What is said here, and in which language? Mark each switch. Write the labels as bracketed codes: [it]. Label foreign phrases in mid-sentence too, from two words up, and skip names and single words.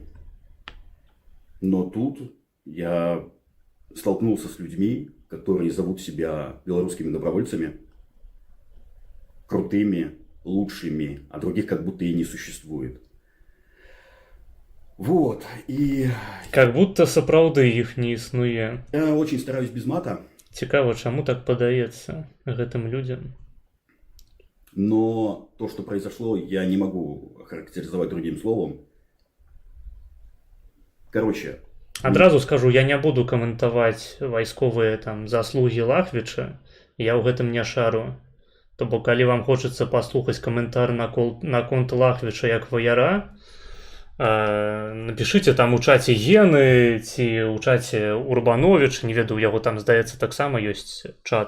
[ru] Но тут я столкнулся с людьми, которые зовут себя белорусскими добровольцами, крутыми, лучшими, а других как будто и не существует. Вот, и... Как будто [be] сапраўды іх не існуе. [ru] Я очень стараюсь без мата. [be] Цікава, чаму так падаецца гэтым людям? [ru] Но то, что произошло, я не могу охарактеризовать другим словом. Короче. [be] Адразу скажу, я не буду каментаваць вайсковыя заслугі Лахвіча. Я ў гэтым не шару. То бок, калі вам хочацца паслухаць каментар наконт Лахвіча як ваяра, [ru] напишите там [be] у чаце Гены ці у чаце Урбановича, не ведаю, у яго там, здаецца, таксама ёсць чат.